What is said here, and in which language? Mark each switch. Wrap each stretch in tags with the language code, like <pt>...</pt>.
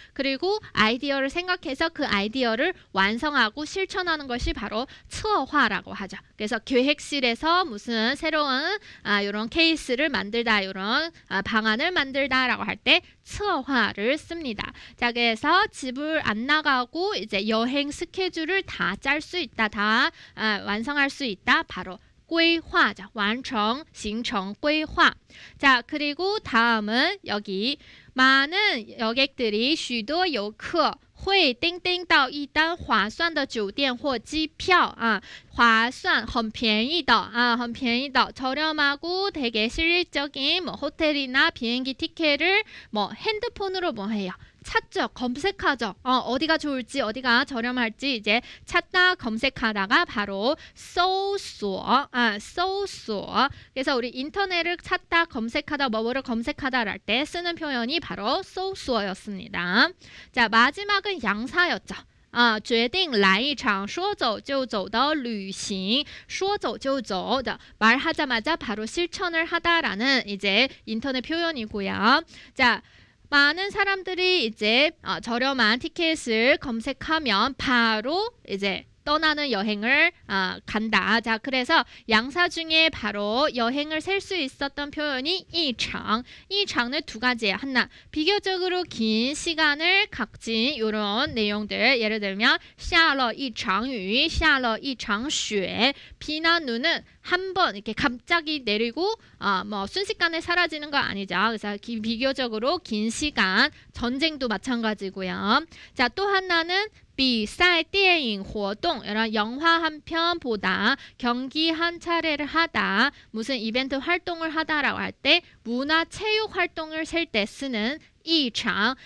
<ko>그리고 아이디어를 생각해서 그 아이디어를 완성하고 실천 하는 것이 바로 策划라고 하죠. 그래서 계획실에서 무슨 새로운 이런 케이스를 만들다 이런 방안을 만들다라고 할 때 策划를 씁니다. 자, 그래서 집을 안 나가고 이제 여행 스케줄을 다 짤 수 있다. 다 완성할 수 있다. 바로 规划, 완성, 行程规划. 자, 그리고 다음은 여기 많은 여객들이</ko> <zh>许多游客会订到一单划算的酒店或机票划算很便宜的很便宜的</zh> <ko>저렴하고 되게 실질적인 뭐 호텔이나 비행기 티켓을 뭐 핸드폰으로 뭐 해요. 찾죠. 검색하죠. 어디가 좋을지 어디가 저렴할지 이제 찾다 검색하다가 바로 搜索 搜索 그래서 우리 인터넷을 찾다 검색하다 뭐뭐를 검색하다 할 때 쓰는 표현이 바로 搜索였습니다. 자, 마지막은 양사였죠.</ko> <zh>决定来一场说走就走的旅行说走就走的</zh> <ko>말하자마자 바로 실천을 하다라는 이제 인터넷 표현이고요. 자, 많은 사람들이 이제 저렴한 티켓을 검색하면 바로 이제 떠나는 여행을 간다. 자, 그래서 양사 중에 바로 여행을 셀 수 있었던 표현이 一场. 一场은 두 가지예요. 하나, 비교적으로 긴 시간을 갖진 이런 내용들. 예를 들면</ko> <zh>下了一场雨, 下了一场雪.</zh> <ko>비나 눈은 한 번 이렇게 갑자기 내리고 뭐 순식간에 사라지는 거 아니죠. 그래서 비교적으로 긴 시간, 전쟁도 마찬가지고요. 자, 또 하나는 比赛电影活动 이런 영화 한 편 보다 경기 한 차례를 하다 무슨 이벤트 활동을 하다라고 할 때 문화체육 활동을 셀 때 쓰는 一场.</ko>